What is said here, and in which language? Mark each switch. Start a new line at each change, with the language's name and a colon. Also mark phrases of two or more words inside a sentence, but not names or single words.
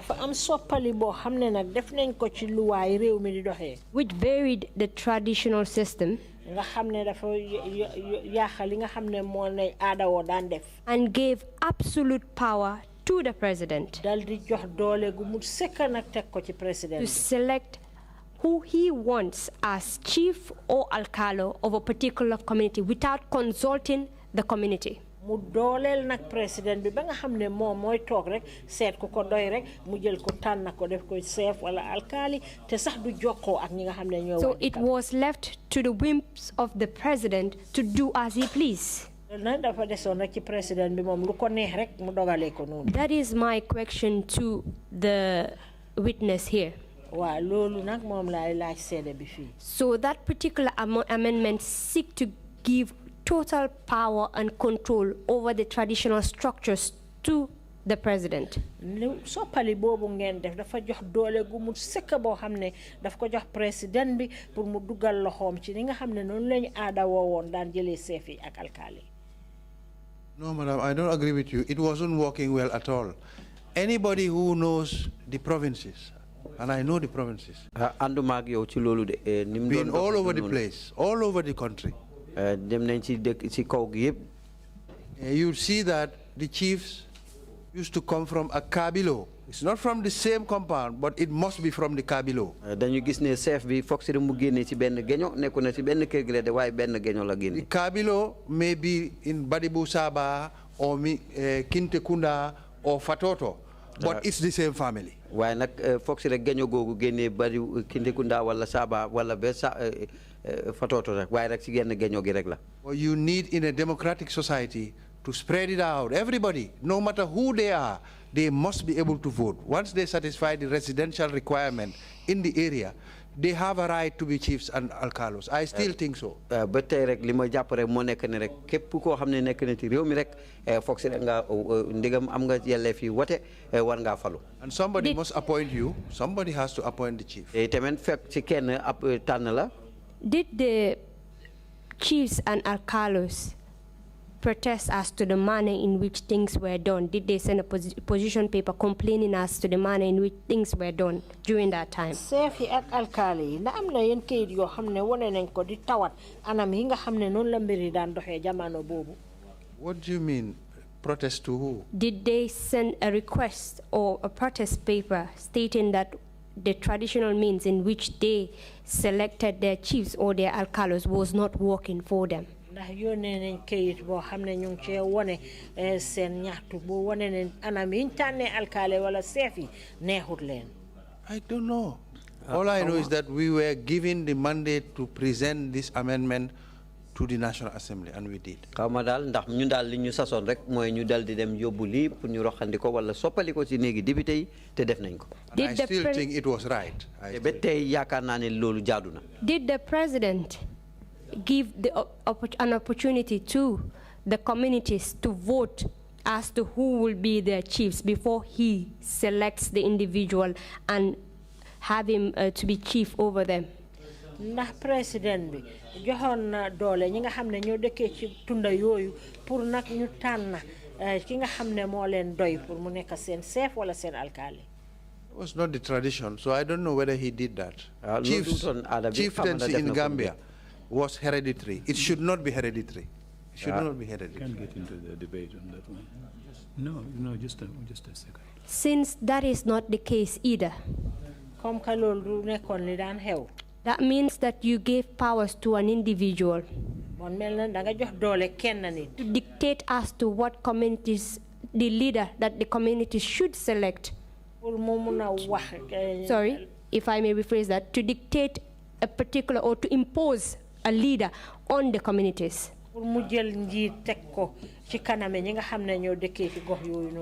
English: which varied the traditional system and gave absolute power to the president to select who he wants as chief or alcalo of a particular community without consulting the community.
Wolof: Mu dolel nak president bi ba nga xamne mom moy tok rek set ko ko doy rek mu jël ko tan ko def ko chef wala alkali te sax du jokko ak ñi nga xamne ñoo.
English: So it was left to the whims of the president to do as he pleased.
Wolof: Dafa deson rek ci president bi mom lu ko neex rek mu dogalé ko non.
English: That is my question to the witness here.
Wolof: Wa lolu nak mom lay laaj sédé bi fi.
English: So that particular amendment seek to give total power and control over the traditional structures to the president.
Wolof: Soppali bobu ngeen def dafa jox doole gu mu sekk bo xamne daf ko jox president bi pour mu duggal loxom ci li nga xamne non lañu aada won daan jëlé chef yi ak alkali.
English: No, madam, I don't agree with you. It wasn't working well at all. Anybody who knows the provinces, and I know the provinces, been all over the place, all over the country. You see that the chiefs used to come from a kabilo It's not from the same compound, but it must be from the Kabilo.
Wolof: dañu gis ne chef bi foog si mu génne ci benn geño nekku na ci benn kër gi de waaye benn geño la génne.
English: The Kabilo may be in Badibu Saba or Kinte Kunda or Fatoto, but it's the same family.
Wolof: waaye nag foog si rek geño googu génnee bari Kinte Kunda wala Saba wala ba Fatoto rek waaye rek ci genn geño gi rek la.
English: Well, you need in a democratic society to spread it out. Everybody, no matter who they are, they must be able to vote. Once they satisfy the residential requirement in the area, they have a right to be chiefs and alcalos. I still think so.
Wolof: Ba tey rek li ma jàpp rek moo nekk ne rek képp koo xam ne nekk na ci réew mi rek foog si rek nga ndigam am nga yelleef yi wote war ngaa falu.
English: And somebody must appoint you. Somebody has to appoint the chief.
Wolof: Tamit fekk ci kenn ab tànn la.
English: Did the chiefs and alcalos protest as to the manner in which things were done? Did they send a position paper complaining as to the manner in which things were done during that time?
Wolof: Sefi ak alkali na am na yen kayit yoo xam ne wane nañ ko di tawat anam yi nga xam ne noonu la mbiri daan doxee jamono boobu.
English: What do you mean? Protest to who? Did they send a request or a protest paper stating that the traditional means in which they selected their chiefs or their alcalos was not working for them?
Wolof: Ndax yónnee nañ kayit boo xam ne ñu ngi cee wane seen ñaxtu boo wane ne anam yi ñu tànnee alkaale wala seef yi neexut leen.
English: I don't know. All I know is that we were given the mandate to present this amendment to the National Assembly, and we did.
Wolof: xaw ma daal ndax ñun daal li ñu sasoon rek mooy ñu dal di dem yóbbu lii pour ñu roxandi ko wala soppali ko ci néegi député yi te def nañ ko.
English: And I still think it was right.
Wolof: ba tey yaakaar naa ne loolu jaadu na.
English: Did the president give an opportunity to the communities to vote as to who will be their chiefs before he selects the individual and have him to be chief over them?
Wolof: Ndax président bi joxoon na doole ñi nga xam ne ñoo dëkkee ci tunda yooyu pour nag ñu tànn ki nga xam ne moo leen doy pour mu nekk seen chef wala seen alkaali.
English: It was not the tradition, so I don't know whether he did that. Chieftaincy in Gambia was hereditary. It should not be hereditary. It should not be hereditary. Can't get into the debate on that one. No, just a second. Since that is not the case either,
French: Comme que
Wolof: loolu du nekkoon li daan xew.
English: that means that you gave powers to an individual
Wolof: Mon mel na da nga jox doole kenn nit.
English: to dictate as to what communities, the leader that the communities should select.
Wolof: Pour mu mun a wax.
English: Sorry, if I may rephrase that, to dictate a particular or to impose a leader on the communities.
Wolof: Pour mu jël njiit teg ko ci kaname ñi nga xam ne ñoo dëkkee ci gox yooyu noonu.